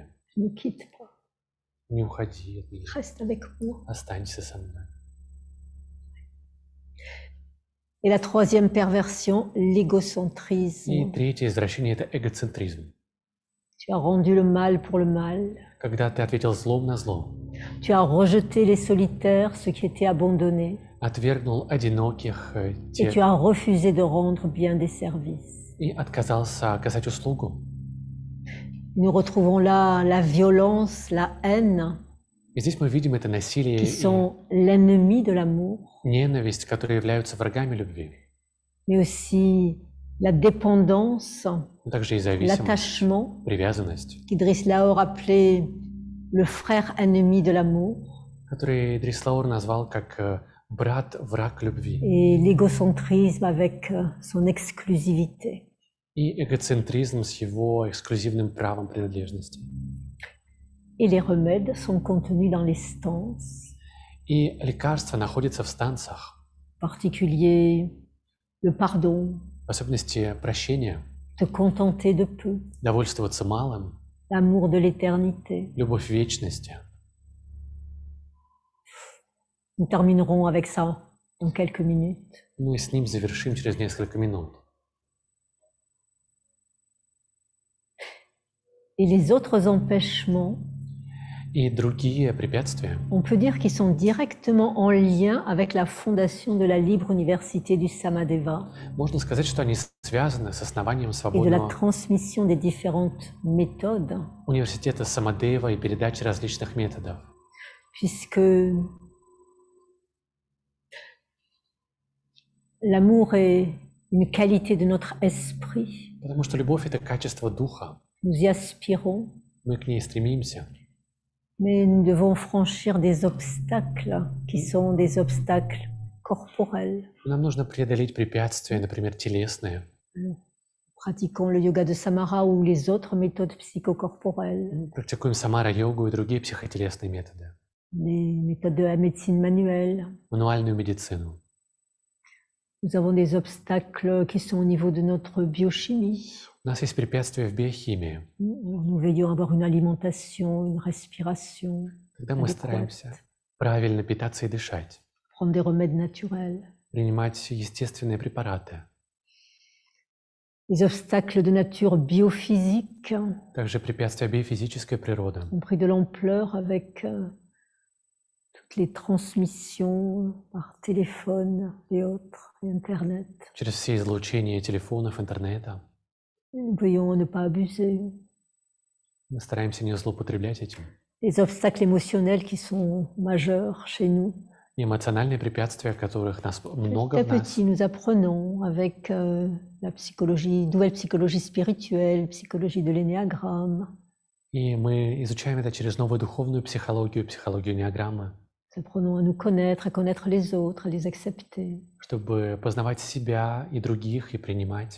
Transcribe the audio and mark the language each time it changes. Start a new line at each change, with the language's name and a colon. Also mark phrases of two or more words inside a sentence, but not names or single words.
French: Ne quitte pas,
Russian: Не уходи от меня,
French: reste avec moi.
Russian: останься со мной.
French: Et la troisième perversion, l'égocentrisme.
Russian: И третье извращение – это эгоцентризм.
French: Tu as rendu le mal pour le mal.
Russian: Когда ты ответил злом на зло,
French: Tu as rejeté les solitaires, ceux qui étaient abandonnés.
Russian: отвергнул одиноких,
French: Et
Russian: тех,
French: tu as refusé de rendre bien des services.
Russian: и отказался оказать услугу.
French: Nous retrouvons là la violence, la haine,
Russian: И здесь мы видим это насилие
French: qui
Russian: и
French: sont l'ennemi de l'amour,
Russian: ненависть, которые являются врагами любви,
French: mais aussi la dépendance,
Russian: но также и зависимость,
French: l'attachement,
Russian: привязанность,
French: qu'Idriss Laor appelait le frère ennemi de l'amour,
Russian: который Идрис Лаур назвал как брат-враг любви,
French: et l'égocentrisme avec son exclusivité.
Russian: и эгоцентризм с его эксклюзивным правом принадлежности.
French: Et les remèdes sont contenus dans les stances,
Russian: И лекарства находятся в станциях,
French: en particulier le pardon,
Russian: в особенности прощения,
French: te contenter de peu,
Russian: довольствоваться малым,
French: l'amour de l'éternité.
Russian: любовь вечности.
French: Nous terminerons avec ça dans quelques minutes.
Russian: Мы с ним завершим через несколько минут.
French: Et les autres empêchements,
Russian: И другие препятствия,
French: on peut dire qu'ils sont directement en lien avec la fondation de la libre université du Samadeva
Russian: можно сказать, что они связаны с основанием
French: et de la
Russian: свободного
French: transmission des différentes méthodes,
Russian: университета Самадева и передачи различных методов.
French: puisque l'amour est une qualité de notre esprit.
Russian: Потому что любовь – это качество духа.
French: Nous y aspirons,
Russian: Мы к ней стремимся.
French: Mais nous devons franchir des obstacles qui sont des obstacles corporels.
Russian: Нам нужно преодолеть препятствия, например, телесные.
French: Pratiquons le yoga de Samara ou les autres méthodes psychocorporelles,
Russian: Практикуем самара-йогу и другие психотелесные методы.
French: les méthodes de la médecine manuelle.
Russian: Мануальную медицину.
French: Nous avons des obstacles qui sont au niveau de notre biochimie.
Russian: У нас есть препятствия в биохимии.
French: Nous veillons à avoir une alimentation, une respiration,
Russian: Когда мы
French: adéquate,
Russian: стараемся правильно питаться и дышать,
French: prendre des remèdes naturels.
Russian: принимать естественные препараты.
French: Les obstacles de nature biophysique
Russian: Также препятствия биофизической природы.
French: ont pris de l'ampleur avec toutes les transmissions par téléphone et autres, et Internet.
Russian: Через все излучения телефонов, интернета.
French: Nous veillons à ne pas abuser.
Russian: Мы стараемся не злоупотреблять этим.
French: Les obstacles émotionnels qui sont majeurs chez nous.
Russian: И эмоциональные препятствия, которых нас много
French: Petit à
Russian: в нас.
French: petit, nous apprenons avec la psychologie, nouvelle psychologie spirituelle, psychologie de l'énéagramme.
Russian: И мы изучаем это через новую духовную психологию, психологию неограммы,
French: Nous apprenons à nous connaître, à connaître les autres, à les accepter.
Russian: чтобы познавать себя и других и принимать.